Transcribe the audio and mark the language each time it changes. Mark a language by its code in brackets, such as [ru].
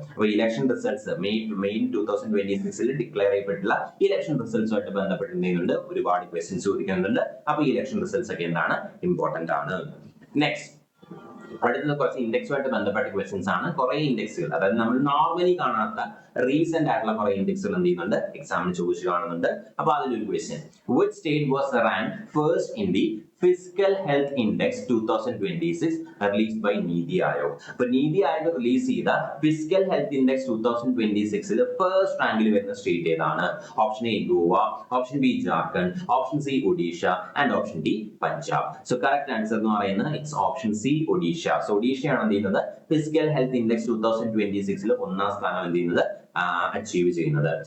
[ml] അപ്പൊ election results May 2026 declare ചെയ്യപ്പെട്ടുള്ള election റിസൾട്ട്സുമായിട്ട് ബന്ധപ്പെട്ട് എന്ത് ചെയ്യുന്നുണ്ട് ഒരുപാട് ക്വസ്റ്റ്യൻസ് ചോദിക്കുന്നുണ്ട്. അപ്പൊ ഇലക്ഷൻ റിസൾട്ട്സ് ഒക്കെ എന്താണ് ഇമ്പോർട്ടന്റ് ആണ്. നെക്സ്റ്റ് അടുത്തത് കുറച്ച് ഇൻഡെക്സുമായിട്ട് ബന്ധപ്പെട്ട ക്വസ്റ്റ്യൻസ് ആണ്. കുറെ ഇൻഡെക്സുകൾ അതായത് നമ്മൾ നോർമലി കാണാത്ത റീസെന്റ് ആയിട്ടുള്ള കുറെ ഇൻഡെക്സുകൾ എന്ത് ചെയ്യുന്നുണ്ട് എക്സാമിന് ചോദിച്ചു കാണുന്നുണ്ട്. അപ്പൊ അതിലൊരു question [en] which state was ranked first in the Fiscal Health Index 2026 released by Niti Aayog. [ml] അപ്പോൾ നീതി ആയോഗ് റിലീസ് ചെയ്ത ഫിസിക്കൽ ഹെൽത്ത് ഇൻഡെക്സ് 2026 ഫസ്റ്റ് റാങ്കിൽ വരുന്ന സ്റ്റേറ്റ് ഏതാണ്? [en] Option A Goa, option B Jharkhand, option C Odisha and option D Punjab. So correct answer [ml] എന്ന് പറയുന്നത് [en] It's option C Odisha. [ml] So ഒഡീഷയാണ് എന്ത് ചെയ്യുന്നത് physical health index 2026 ഒന്നാം സ്ഥാനം എന്ത് ചെയ്യുന്നത് അച്ചീവ് ചെയ്യുന്നത്.